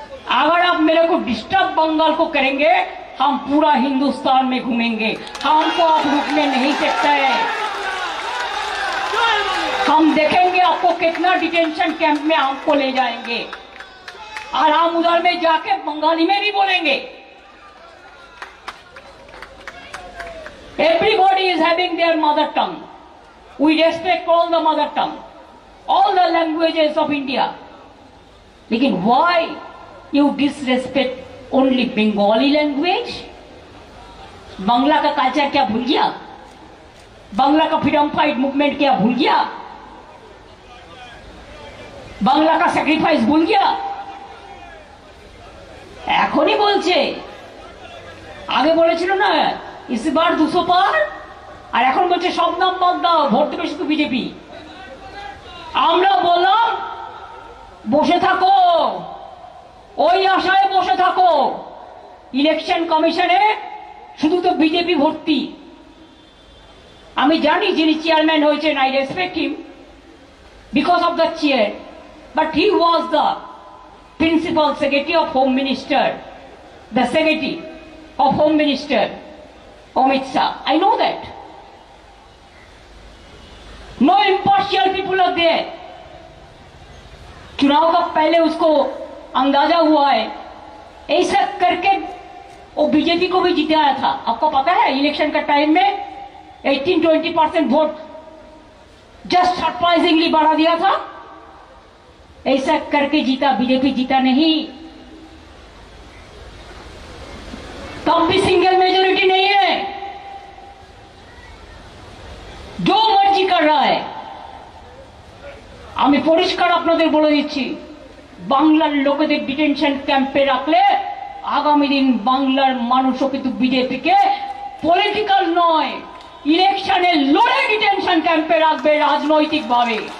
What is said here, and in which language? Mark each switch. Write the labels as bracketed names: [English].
[Hindi] अगर आप मेरे को डिस्टर्ब बंगाल को करेंगे, हम पूरा हिंदुस्तान में घूमेंगे, हमको आप रुकने नहीं सकते हैं। हम देखेंगे आपको कितना डिटेंशन कैंप में हमको ले जाएंगे, और हम उधर में जाके बंगाली में भी बोलेंगे। [English] Everybody is having their mother tongue. We respect all the mother tongue, all the languages of India. [Hindi] लेकिन [English] why you disrespect only Bengali language? [Hindi] Bangla का कल्चर क्या भूल गया? बांग्ला का फ्रीडम फाइट मूवमेंट क्या भूल गया? बांग्ला का सैक्रिफाइस भूल गया? [Bangla] এখনই বলছে, আগে বলেছিল না ইসবার 200 পার, আর এখন বলছে সব নাম বাদ দাও, ভোট দেবে শুধু বিজেপি। আমরা বললাম বসে থাকো, ওই আশায় বসে থাকো, ইলেকশন কমিশনে শুধু তো বিজেপি ভর্তি। আমি জানি যিনি চেয়ারম্যান হয়েছেন, [English] I respect him because of the chair, but he was the principal secretary of home minister, the secretary of home minister Amit Shah. I know that. No impartial people are there. [Hindi] चुनाव का पहले उसको अंदाजा हुआ है, ऐसा करके वो बीजेपी को भी जिताया था। आपको पता है इलेक्शन का टाइम में 18-20% वोट जस्ट सरप्राइजिंगली बढ़ा दिया था। ऐसा करके जीता, बीजेपी जीता नहीं। तब भी सिंगल मेजोरिटी नहीं है, जो मर्जी कर रहा है। [Bangla] আমি পরিষ্কার আপনাদের বলে দিচ্ছি, বাংলার লোকেদের ডিটেনশন ক্যাম্পে রাখলে আগামী দিন বাংলার মানুষও কিন্তু বিজেপিকে পলিটিক্যাল নয়, ইলেকশনে লড়ে ডিটেনশন ক্যাম্পে রাখবে রাজনৈতিকভাবে।